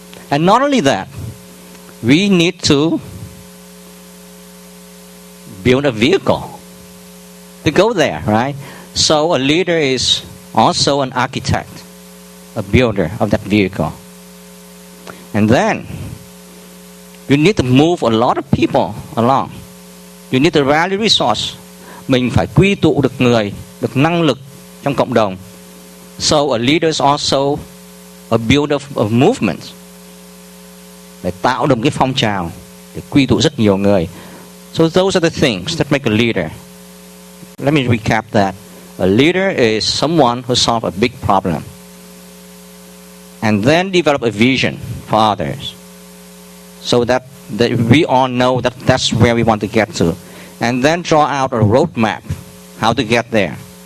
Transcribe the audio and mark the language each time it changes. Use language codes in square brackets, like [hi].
[en] And not only that, we need to build a vehicle to go there, right? So a leader is also an architect, a builder of that vehicle. And then you need to move a lot of people along. You need to rally resource. [vi] Mình phải quy tụ được người, được năng lực trong cộng đồng. [en] So a leader is also a builder of movements. [vi] Để tạo được cái phong trào, để quy tụ rất nhiều người. [en] So those are the things that make a leader. Let me recap that. A leader is someone who solves a big problem. And then develop a vision for others. So that we all know that that's where we want to get to. And then draw out a roadmap how to get there.